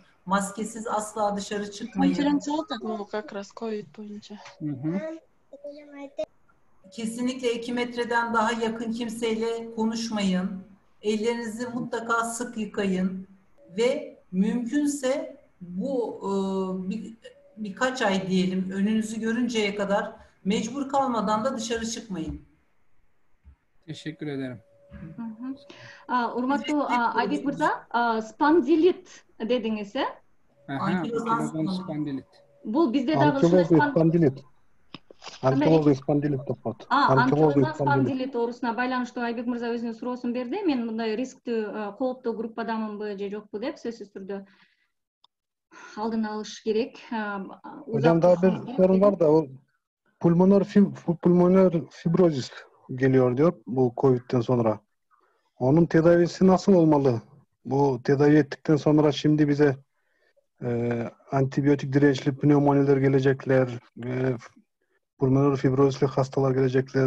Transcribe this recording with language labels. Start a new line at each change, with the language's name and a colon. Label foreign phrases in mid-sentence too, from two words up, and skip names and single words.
Turkish: Maskesiz asla dışarı çıkmayın. Kesinlikle 2 metreden daha yakın kimseyle konuşmayın. Ellerinizi mutlaka sık yıkayın. Ve mümkünse bu birkaç ay diyelim önünüzü görünceye kadar mecbur kalmadan da dışarı çıkmayın. Teşekkür ederim.
Kyrgyz: Урматтуу Айбек мырза, спондилит дедиңиз,
Turkish: Ankilozan spondilit.
Kyrgyz: Бул бизде дагы
Russian: Анкилозный спондилит. Анкилозный спондилит
Kyrgyz: деп коет. анкилозан спондилит оорусуна байланыштуу Айбек мырза өзүнүн суроосун берди. Мен мындай рисктүү, кооптуу группадамынбы же жокпу деп сөзсүз түрдө алдын алыш керек.
Turkish: Hocamda bir sorun var da o pulmoner fibrozis geliyor diyor bu Covid'den sonra. Onun tedavisi nasıl olmalı? Bu tedavi ettikten sonra şimdi bize antibiyotik dirençli pneumoniler gelecekler, pulmoner fibrozisli hastalar gelecekler.